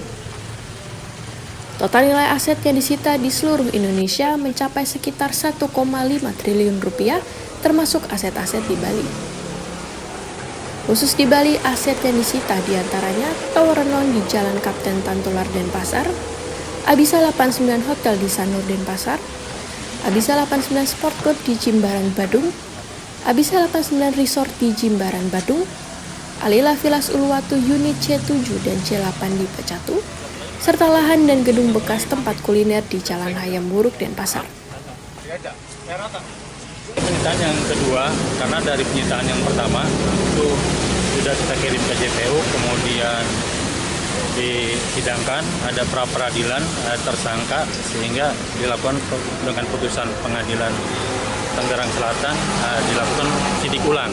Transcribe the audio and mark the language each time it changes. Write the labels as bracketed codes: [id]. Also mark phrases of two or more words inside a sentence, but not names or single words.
[id] Total nilai aset yang disita di seluruh Indonesia mencapai sekitar 1,5 triliun rupiah termasuk aset-aset di Bali. Khusus di Bali, aset yang disita diantaranya tower renon di Jalan Kapten Tantular Denpasar, Abisa 89 Hotel di Sanur Denpasar, Abisa 89 Sport Club di Jimbaran Badung, Abisa 89 Resort di Jimbaran Badung, Alila Villas Uluwatu unit C7 dan C8 di Pecatu, serta lahan dan gedung bekas tempat kuliner di Jalan Hayam Buruk Denpasar. Penyitaan yang kedua, karena dari penyitaan yang pertama itu sudah kita kirim ke JPU, kemudian disidangkan, ada pra-peradilan tersangka, sehingga dilakukan dengan putusan pengadilan Tangerang Selatan dilakukan sidik ulang.